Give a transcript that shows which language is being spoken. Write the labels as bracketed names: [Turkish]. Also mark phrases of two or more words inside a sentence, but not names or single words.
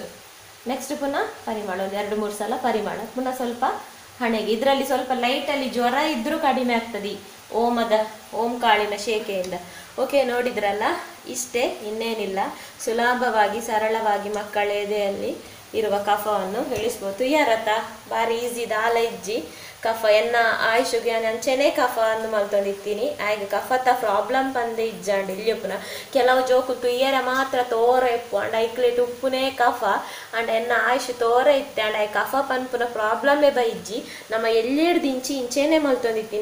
[Kannada] ನೆಕ್ಸ್ಟ್ ಪುನಃ ಪರಿಮಳ ಒಂದು 2-3 ಸಲ ಪರಿಮಳ, ಪುನಃ ಸ್ವಲ್ಪ ಹಣೆಗೆ. ಇದರಲ್ಲಿ ಸ್ವಲ್ಪ ಲೈಟಲ್ಲಿ ಜ್ವರ ಇದ್ರೂ ಕಡಿಮೆ ಆಗ್ತದೆ ಓಂಕಾಳಿನ ಶೇಖೆಯಿಂದ. ಓಕೆ, ನೋಡಿದ್ರಲ್ಲ, ಇಷ್ಟೇ, ಇನ್ನೇನಿಲ್ಲ. ಸುಲಭವಾಗಿ ಸರಳವಾಗಿ ಮಕ್ಕಳ ಎದೆಯಲ್ಲಿ ಇರುವ ಕಫವನ್ನು ಇಳಿಸ್ಬೋದು. [Tulu] ಯಾರತ್ತ ಬಾರಿ ಈಸಿ ದಾಲ ಇಜ್ಜಿ ಕಫ ಎನ್ನ ಆಯುಷುಗೆ ಅಂಚೆನೆ ಕಫ ಅಂದು ಮಲ್ತೊಂದಿತ್ತೀನಿ. ಆಯ್ಗೆ ಕಫತ ಪ್ರಾಬ್ಲಮ್ ಬಂದೆ ಇಜ್ಜಾಂಡು ಇಲ್ಲಿಯಪ್ಪನ ಕೆಲವು ಜೋಕು ತುಯ್ಯರ ಮಾತ್ರ ತೋರ ಇಪ್ಪು ಅಂಡ್ ಐಕ್ಲೇಟ್ ಉಪ್ಪುನೇ ಕಫ ಅಂಡ್ ಎನ್ನ ಆಯುಷ್ ತೋರ ಇತ್ತೆ ಅಂಡ್ ಐ ಕಫ ಪನ್ಪುನ ಪ್ರಾಬ್ಲಮೇ ಬೈಜ್ಜಿ ನಮ್ಮ ಎಲ್ಲಿಡ್ದು ಇಂಚೇನೆ ಮಲ್ತೊಂದಿತ್ತೀನಿ.